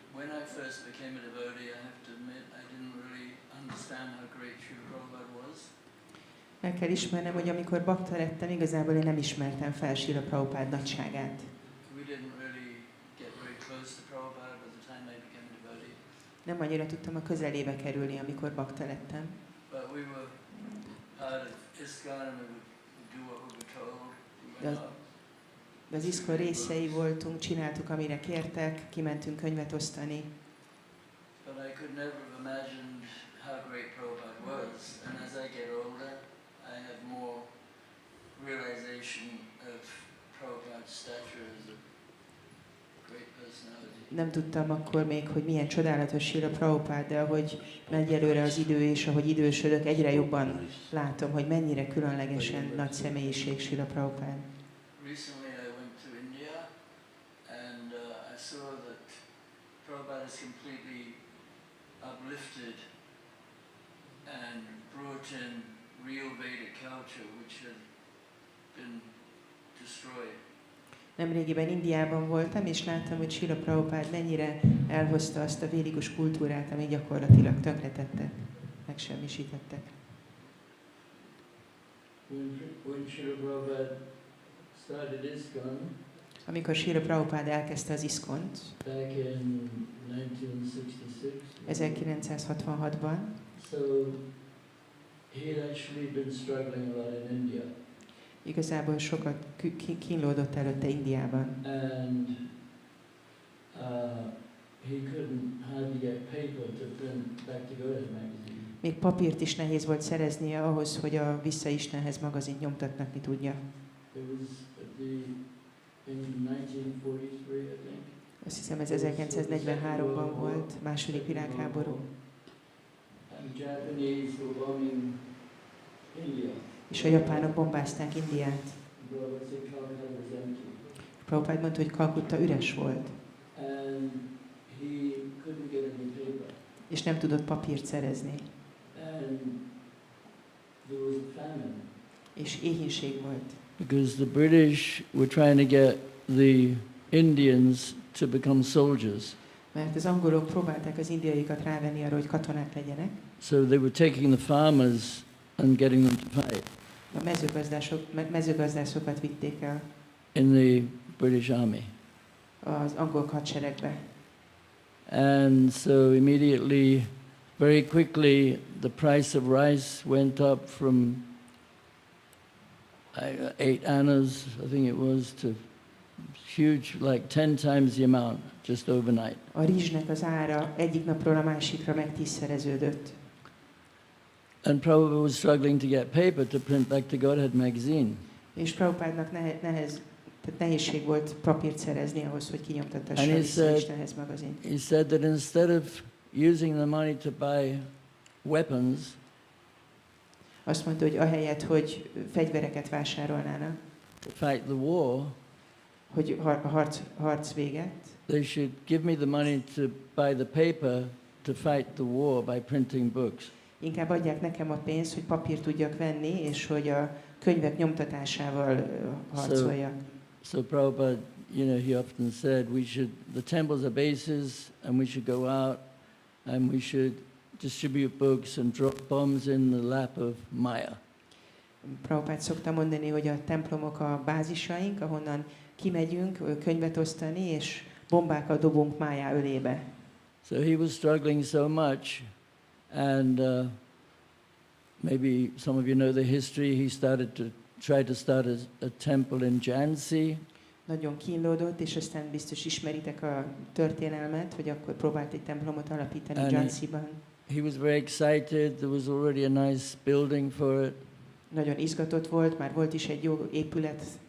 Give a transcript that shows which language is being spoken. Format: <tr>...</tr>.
<en>when I first became a devotee, I have to admit I didn't really understand how great Srila Prabhupada was.</en> <hu>El kell ismernem, hogy amikor bakta lettem, igazából én nem ismertem fel Srila Prabhupada nagyságát.</hu> <en>We didn't really get very close to Prabhupada by the time I became a devotee.</en> <hu>Nem annyira tudtam a közelébe kerülni, amikor bakta lettem.</hu> <en>But we were part of ISKCON and we would do what we were told. We went Does- out.</en> <hu>De az ISKCON részei voltunk, csináltuk, amire kértek, kimentünk könyvet osztani.</hu> <en>But I could never have imagined how great Prabhupada was. And as I get older, I have more realization of Prabhupada's stature as a great personality.</en> <hu>Nem tudtam akkor még, hogy milyen csodálatos Srila Prabhupada, de ahogy megy előre az idő, és ahogy idősödök, egyre jobban látom, hogy mennyire különlegesen nagy személyiség Srila Prabhupada.</hu> <en>Recently I went to India and I saw that Prabhupada is completely uplifted and brought in real Vedic culture which had been destroyed.</en> <hu>Nemrégiben Indiában voltam, és láttam, hogy Srila Prabhupada mennyire elhozta azt a védikus kultúrát, ami gyakorlatilag tönkretettek, megsemmisítettek.</hu> <en>When Srila Prabhupada started ISKCON</en> <hu>Amikor Srila Prabhupada elkezdte az ISKCON-t</hu> <en>back in 1966,</en> <hu>1966-ban,</hu> <en>so he had actually been struggling a lot in India.</en> <hu>igazából sokat kínlódott előtte Indiában,</hu> <en>And he couldn't hardly get paper to print Back to Godhead magazine.</en> <hu>még papírt is nehéz volt szereznie ahhoz, hogy a Vissza Istenhez magazint nyomtatni tudja.</hu> <en>It was in 1943, I think.</en> <hu>Azt hiszem ez 1943-ban volt, második világháború,</hu> <en>And the Japanese were bombing India.</en> <hu>és a japánok bombázták Indiát.</hu> <en>Prabhupada said Calcutta was empty.</en> <hu>Prabhupada mondta, hogy Kalkutta üres volt,</hu> <en>And he couldn't get any paper.</en> <hu>és nem tudott papírt szerezni,</hu> <en>And there was a famine.</en> <hu>és éhínség volt.</hu> <en>Because the British were trying to get the Indians to become soldiers.</en> <hu>Mert az angolok próbálták az indiaiakat rávenni arra, hogy katonák legyenek.</hu> <en>So they were taking the farmers and getting them to fight</en> <hu>A mezőgazdászokat vitték el</hu> <en>in the British Army.</en> <hu>az angol hadseregbe.</hu> <en>And so immediately, very quickly, the price of rice went up from 8 annas, I think it was, to huge, like 10 times the amount, just overnight.</en> <hu>A rizsnek az ára egyik napról a másikra meg 10-szereződött.</hu> <en>And Prabhupada was struggling to get paper to print Back to Godhead magazine.</en> <hu>És Prabhupádnak tehát nehézség volt papírt szerezni ahhoz, hogy kinyomtatta a</hu> <en>And he</en> <hu>Vissza</hu> <en>said-</en> <hu>Istenhez magazint.</hu> <en>He said that instead of using the money to buy weapons,</en> <hu>Azt mondta, hogy ahelyett, hogy fegyvereket vásárolnának,</hu> <en>to fight the war,</en> <hu>hogy a harc véget,</hu> <en>they should give me the money to buy the paper to fight the war by printing books.</en> <hu>inkább adják nekem a pénzt, hogy papírt tudjak venni, és hogy a könyvek nyomtatásával harcoljak.</hu> <en>So Prabhupada, he often said the temples are bases and we should go out and we should distribute books and drop bombs in the lap of Maya.</en> <hu>Prabhupád szokta mondani, hogy a templomok a bázisaink, ahonnan kimegyünk könyvet osztani, és bombákat dobunk Májá ölébe.</hu> <en>So he was struggling so much, and maybe some of you know the history. He started to try to start a temple in Jhansi,</en> <hu>Nagyon kínlódott, és aztán biztos ismeritek a történelmet, hogy akkor próbált egy templomot alapítani</hu> <en>And</en> <hu>Jhansiban.</hu> <en>he was very excited. There was already a nice building for it,</en> <hu>Nagyon izgatott volt, már volt is egy jó épület,</hu>